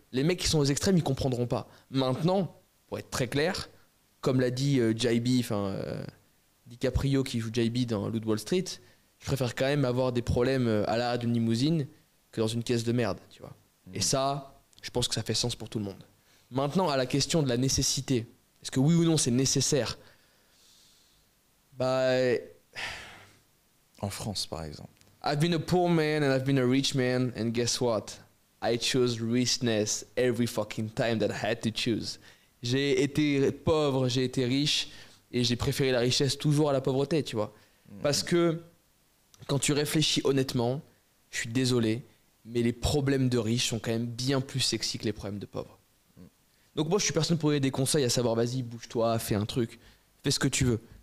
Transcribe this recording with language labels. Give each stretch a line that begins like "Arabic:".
French: Les mecs qui sont aux extrêmes, ils comprendront pas. Maintenant, pour être très clair, comme l'a dit JB, DiCaprio qui joue JB dans Loup de Wall Street, je préfère quand même avoir des problèmes à l'arrière d'une limousine que dans une caisse de merde, tu vois. Et ça, je pense que ça fait sens pour tout le monde. Maintenant, à la question de la nécessité, est-ce que oui ou non c'est nécessaire? Bah, En France, par exemple.
English: I've been a poor man and I've been a rich man, and guess what? I chose richness every fucking time that I had to choose.
French: J'ai été pauvre, j'ai été riche, et j'ai préféré la richesse toujours à la pauvreté, tu vois. Parce que quand tu réfléchis honnêtement, je suis désolé, mais les problèmes de riches sont quand même bien plus sexy que les problèmes de pauvres. Donc moi, je suis personne pour donner des conseils à savoir, vas-y, bouge-toi, fais un truc, fais ce que tu veux.